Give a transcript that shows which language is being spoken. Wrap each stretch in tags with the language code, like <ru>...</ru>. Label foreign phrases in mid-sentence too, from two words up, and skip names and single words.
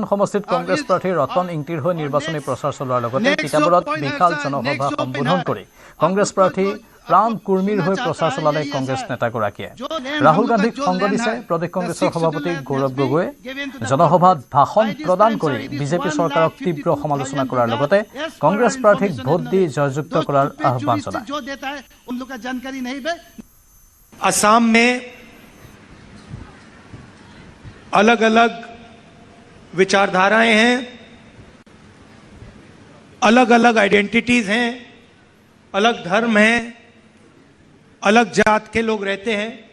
<as>সমষ্টিত কংগ্ৰেছ প্ৰাৰ্থী ৰতন ইংতিৰ হৈ নিৰ্বাচনী প্ৰচাৰ চলোৱাৰ লগতে তিতাবৰত বিশাল জনসভা সম্বোধন কৰি কংগ্ৰেছ প্ৰাৰ্থী প্ৰাণ কুৰ্মীৰ হৈ প্ৰচাৰ চলালে কংগ্ৰেছ নেতাগৰাকীয়ে ৰাহুল গান্ধীক সংগ দিছে প্ৰদেশ কংগ্ৰেছৰ সভাপতি গৌৰৱ গগৈয়ে জনসভাত ভাষণ প্ৰদান কৰি বিজেপি চৰকাৰক তীব্ৰ সমালোচনা কৰাৰ লগতে কংগ্ৰেছ প্ৰাৰ্থীক ভোট দি জয়যুক্ত কৰাৰ আহ্বান জনায়।</as> <hi>असम में अलग अलग विचारधाराएं हैं, अलग अलग आइडेंटिटीज हैं, अलग धर्म हैं, अलग जात के लोग रहते हैं।</hi>